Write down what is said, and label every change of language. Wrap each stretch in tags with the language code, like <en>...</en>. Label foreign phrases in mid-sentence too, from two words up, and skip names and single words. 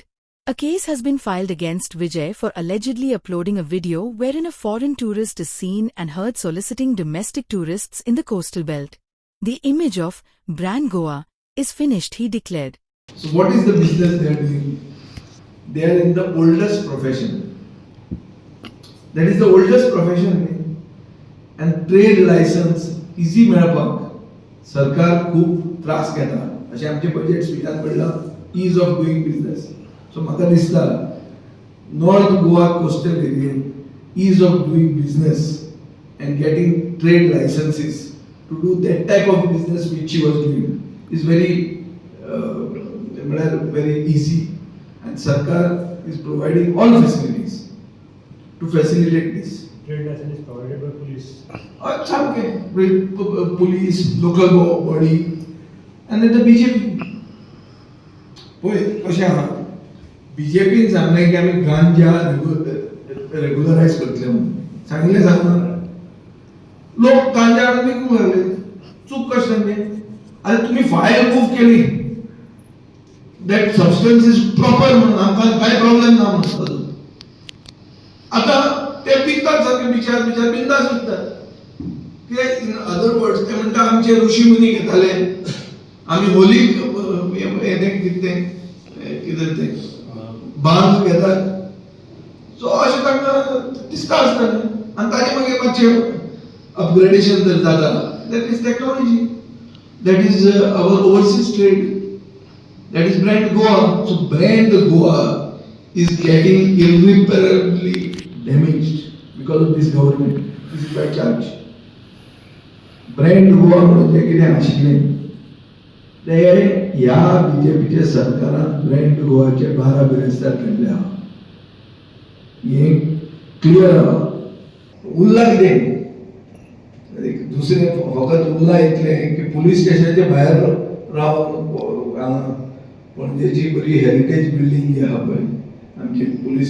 <en>A case has been filed against Vijay for allegedly uploading a video wherein a foreign tourist is seen and heard soliciting domestic tourists in the coastal belt. The image of Brand Goa is finished, he declared. So what is the business they are doing? They are in the oldest profession. That is the oldest profession. And trade license easy</en> <kok>मेळपाक सरकार खूब त्रास घेता. अशें आमचे बजेट स्पीचान पडला</kok> <en>ease of doing business. So</en> <kok>म्हाका दिसता</kok> <en>North Goa coastal area ease of doing business and getting trade licenses to do that type of business which she was doing is very easy. And Sarkar is providing all facilities to facilitate this. Trade license is provided by police. Police, local body, and then the BJP.</en> <kok>पळय कशें आहा BJPन सांगलें की आमी गांजा रेग्युलरायज करतले म्हणून सांगलें लोक गांजा विकूंक लागले चूक कशें तांचें आतां तुमी फायल मूव केली</kok> <en>that substance is proper</en> <kok>म्हणून आमकां काय प्रॉब्लेम ना म्हणून आता ते पितात सारखे बिचार बिंदास विकतात कित्याक</kok> <en>in other words</en> <kok>ते म्हणटा आमचे ऋषी मुनी घेताले आमी होलीक कितें ते भांग घेतात सो अशें तांकां दिसता आसतलें आनी ताजे मागीर मातशें अपग्रेडेशन जर जाता</kok> <en>that is technology that is our overseas trade. That is Brand Goa. So Brand Goa is getting irreparably damaged because of this government. This is by charge.</en> <kok>Brand Goa म्हणून जे कितें आशिल्लें ते ह्या बीजेपीच्या सरकारान ब्रँड गोवाचे 12 बिरेस्तार काडले आहा. हे क्लियर आहा. उरला कितें दुसरें फकत उरला इतलें की पुलीस स्टेशनाच्या भायर रावन पणजेची बरी हेरिटेज बिल्डिंग जी आहा पळय आमची पुलीस</kok>